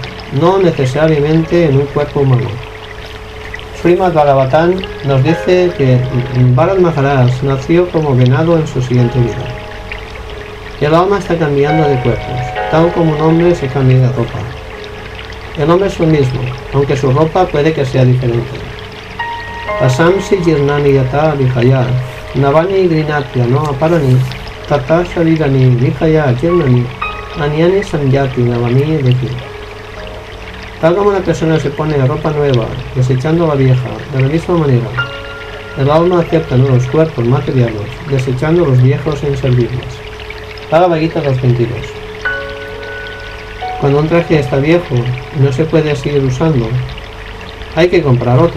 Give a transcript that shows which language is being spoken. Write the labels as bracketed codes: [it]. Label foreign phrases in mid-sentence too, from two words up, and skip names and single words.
[es] No necesariamente en un cuerpo humano. Srimad Bhagavatam nos dice que Bharat Maharaj nació como venado en su siguiente vida. El alma está cambiando de cuerpos, tal como un hombre se cambia de ropa. El hombre es lo mismo, aunque su ropa puede que sea diferente. [sa] पसम्सि जीर्णानि यत विहाय नवानि ग्रिनत्य नो अपरानि तत शरीरानि विहाय जीर्णानि अन्यानि सम्यति नवानि देही. [es] Tal como la persona se pone ropa nueva, desechando la vieja, de la misma manera, el alma acepta nuevos cuerpos materiales, desechando los viejos e inservibles. Bhagavad Gita 2.22. Cuando un traje está viejo y no se puede seguir usando, hay que comprar otro.